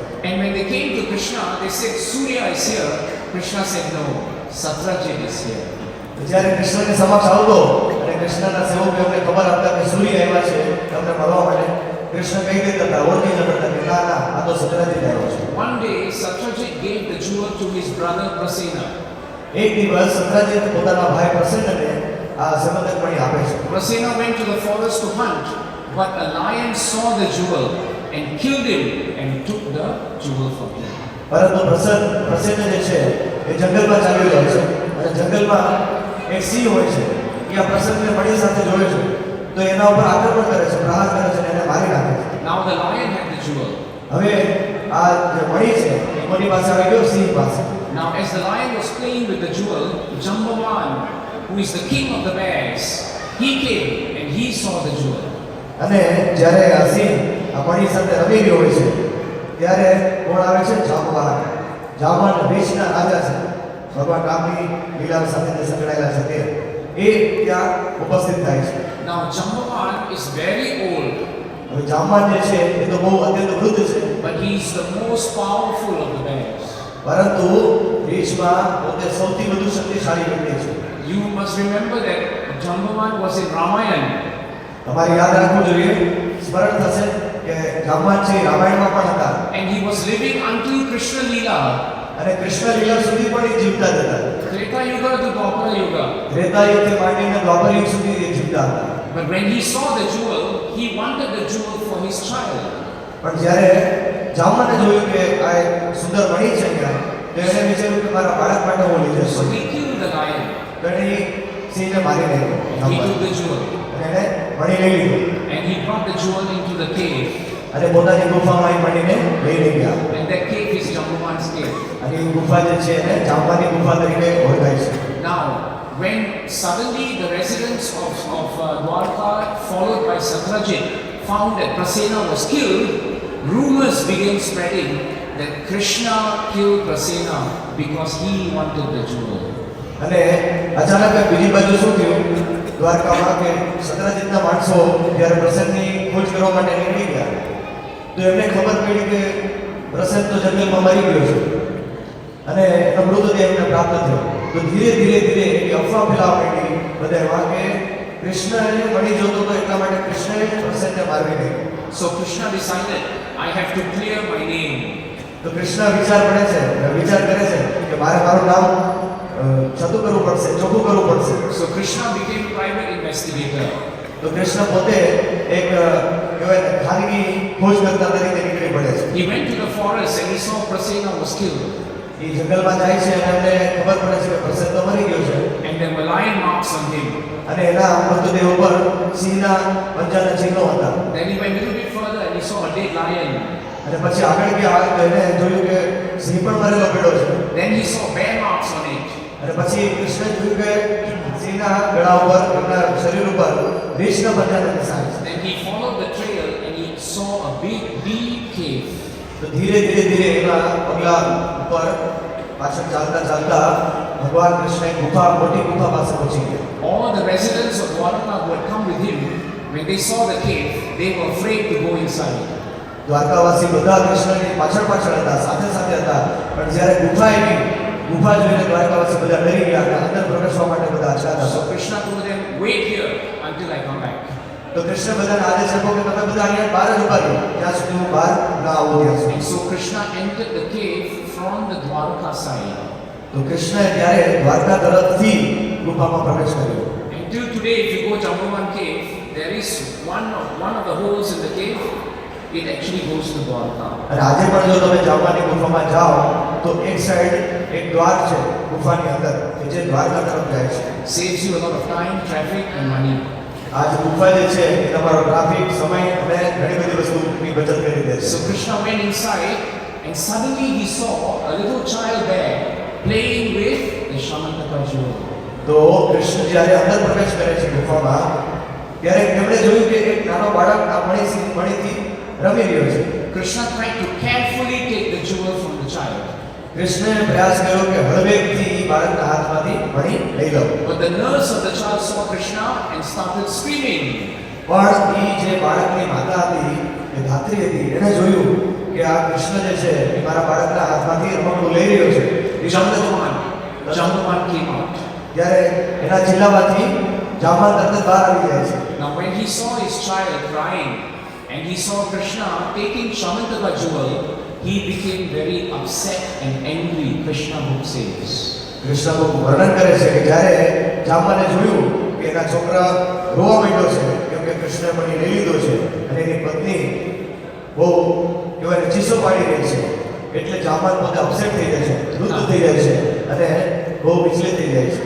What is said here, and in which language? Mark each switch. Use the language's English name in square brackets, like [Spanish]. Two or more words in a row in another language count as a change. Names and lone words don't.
[English] And when they came to Krishna, they said, Surya is here. Krishna said, no, Satyajit is here. [Gujarati] જ્યારે કૃષ્ણની સમક્ષ આવતો અને કૃષ્ણના સેવકો એમને ખબર આપતા કે સૂર્ય આવ્યા છે તમને મળવા માટે, કૃષ્ણ કહી દેતા હતા, ઓળખી જતા હતા કે ના ના આ તો સત્રાજીત આવ્યો છે. [English] One day, Satyajit gave the jewel to his brother Prasena. [Gujarati] એક દિવસ સત્રાજીત પોતાના ભાઈ પ્રસન્નને આ સમંદક મણી આપે છે. [English] Prasena went to the forest to hunt, but a lion saw the jewel and killed him and took the jewel from him. [Gujarati] પરંતુ પ્રસન્ન જે છે એ જંગલમાં ચાલ્યો જાય છે અને જંગલમાં એક સિંહ હોય છે એ આ પ્રસન્નને મણી સાથે જોડે છે તો એના ઉપર આક્રમણ કરે છે, પ્રહાર કરે છે અને એને મારી નાખે છે. [English] Now the lion had the jewel. [Gujarati] હવે આ જે મણી છે એ કોની પાસે આવી ગયો? સિંહ પાસે. [English] Now as the lion was playing with the jewel, Jambavan, who is the king of the bears, he came and he saw the jewel. [Gujarati] અને જ્યારે આ સિંહ આ મણી સાથે રમી ગયો હોય છે ત્યારે કોણ આવે છે? જામવાન. જામવાન દેશના રાજા છે, ભગવાન રામની લીલા સાથે જે સંકળાયેલા છે તે એ ત્યાં ઉપસ્થિત થાય છે. [English] Now Jambavan is very old, [Gujarati] હવે જામવાન જે છે એ તો બહુ અત્યંત વૃદ્ધ છે, [English] but he is the most powerful of the bears. [Gujarati] પરંતુ દેશમાં પોતે સૌથી વધુ શક્તિશાળી વ્યક્તિ છે. [English] You must remember that Jambavan was in Ramayana. [Gujarati] તમારે યાદ રાખવું જોઈએ, સ્મરણ થશે કે જામવાન છે એ રામાયણમાં પણ હતા [English] And he was living until Krishna Leela. [Gujarati] અને કૃષ્ણ લીલા સુધી પણ એ જીવતા હતા. [English] Treta Yuga to Dwapara Yuga. [Gujarati] ત્રેતા યુગથી માંડીને દ્વાપર યુગ સુધી એ જીવતા હતા. [English] But when he saw the jewel, he wanted the jewel for his child. [Gujarati] પણ જ્યારે જામવાને જોયું કે આ એક સુંદર મણી છે ત્યાં તો એને વિચાર્યું કે મારા બાળક માટે હું લઈ જઈશ. [English] So he killed the lion. [Gujarati] તો એને એ સિંહને મારી નાખ્યો. [English] He took the jewel. [Gujarati] અને એને મણી લઈ લીધી [English] And he brought the jewel into the cave. [Gujarati] અને પોતાની ગુફામાં એ મણીને લઈ ગયા. [English] And that cave is Jambavan's cave. [Gujarati] અને એ ગુફા જે છે એને જામવાની ગુફા તરીકે ઓળખાય છે. [English] Now, when suddenly the residents of Dwarka, followed by Satyajit, found that Prasena was killed, rumors began spreading that Krishna killed Prasena because he wanted the jewel. [Gujarati] અને અચાનક બીજી બાજુ શું થયું? દ્વારકામાં કે સત્રાજીતના માણસો જ્યારે પ્રસન્નની ખોજ કરવા માટે નીકળી ગયા તો એમને ખબર પડી કે પ્રસન્ન તો જંગલમાં મરી ગયો છે અને એનો મૃતદેહ એમને પ્રાપ્ત થયો. તો ધીરે ધીરે ધીરે એની અફવા ફેલાવા માંડી બધામાં કે કૃષ્ણ એને મળી જોતો તો એટલા માટે કૃષ્ણએ પ્રસન્નને મારવી નાખ્યો. [English] So Krishna decided, I have to clear my name. [Gujarati] તો કૃષ્ણ વિચાર કરે છે કે મારે મારું નામ છતું કરવું પડશે, ચોખ્ખું કરવું પડશે. [English] So Krishna became private investigator. [Gujarati] તો કૃષ્ણ પોતે એક કહેવાય ને ખાનગી ખોજકર્તા તરીકે નીકળી પડે છે. [English] He went to the forest and he saw Prasena was killed. [Gujarati] એ જંગલમાં જાય છે અને એમને ખબર પડે છે કે પ્રસન્ન તો મરી ગયો છે [English] And there were lion marks on him. [Gujarati] અને એના મૃતદેહ ઉપર સિંહના પંજાના ચિહ્નો હતા. [English] Then he went a little bit further and he saw a dead lion. [Gujarati] અને પછી આગળ ગયા તો એને જોયું કે સિંહ પણ મરેલો પડ્યો છે. [English] Then he saw bear marks on it. [Gujarati] અને પછી કૃષ્ણ જોયું કે સિંહના ગળા ઉપર, એમના શરીર ઉપર રીછના પંજાના નિશાન છે. [English] Then he followed the trail and he saw a big deep cave. [Gujarati] તો ધીરે ધીરે ધીરે એના પગલા ઉપર પાછળ ચાલતા ચાલતા ભગવાન કૃષ્ણ એક ગુફા, મોટી ગુફા પાસે પહોંચી ગયા. [English] All the residents of Dwarka who had come with him, when they saw the cave, they were afraid to go inside. [Gujarati] દ્વારકાવાસી બધા કૃષ્ણની પાછળ હતા, સાથે સાથે હતા, પણ જ્યારે ગુફા આવી, ગુફા જોઈને દ્વારકાવાસી બધા ડરી ગયા અને અંદર પ્રવેશવા માટે બધા અચકાતા. [English] So Krishna told them, wait here until I come back. [Gujarati] તો કૃષ્ણ બધાને આદેશ આપ્યો કે તમે બધા અહીંયા બહાર જ ઉભા રહો, ત્યાં સુધી હું બહાર ના આવું ત્યાં સુધી. [English] And so Krishna entered the cave from the Dwarka side. [Gujarati] તો કૃષ્ણએ ત્યારે દ્વારકા તરફથી ગુફામાં પ્રવેશ કર્યો. [English] Until today, if you go Jambuvan cave, there is one of the holes in the cave. It actually goes to Dwarka. [Gujarati] અને આજે પણ જો તમે જામવાની ગુફામાં જાઓ તો એક સાઈડ એક દ્વાર છે ગુફાની અંદર કે જે દ્વારકા તરફ જાય છે. [English] Saves you a lot of time, traffic and money. [Gujarati] આ જે ગુફા જે છે એ તમારો ટ્રાફિક, સમય અને ઘણી બધી વસ્તુની બચત કરી દે છે. [English] So Krishna went inside and suddenly he saw a little child there playing with the Shamantaka jewel. [Gujarati] તો કૃષ્ણ જ્યારે અંદર પ્રવેશ કરે છે ગુફામાં ત્યારે તેમણે જોયું કે એક નાનો બાળક આ મણીથી રમી રહ્યો છે. [English] Krishna tried to carefully take the jewel from the child. [Gujarati] કૃષ્ણએ પ્રયાસ કર્યો કે હળવેકથી બાળકના હાથમાંથી મણી લઈ લો. [English] But the nurse of the child saw Krishna and started screaming. [Gujarati] પણ એ જે બાળકની માતા હતી, એ ધાત્રી હતી, એણે જોયું કે આ કૃષ્ણ જે છે એ મારા બાળકના હાથમાંથી રમકડું લઈ રહ્યો છે. [English] Jambuvan came out. [Gujarati] ત્યારે એના જિલ્લામાંથી જામવાન તરત બહાર આવી જાય છે. [English] Now when he saw his child crying and he saw Krishna taking Shamantaka jewel, he became very upset and angry, Krishna book says. [Gujarati] કૃષ્ણ વર્ણન કરે છે કે જ્યારે જામવાને જોયું કે એના છોકરા રોવા માંડ્યો છે કેમ કે કૃષ્ણએ મણી લઈ લીધો છે અને એની પત્ની બહુ કહેવાય ચીસો પાડી રહી છે, એટલે જામવાન પોતે અપસેટ થઈ જાય છે, વૃદ્ધ થઈ જાય છે અને બહુ વિચલિત થઈ જાય છે.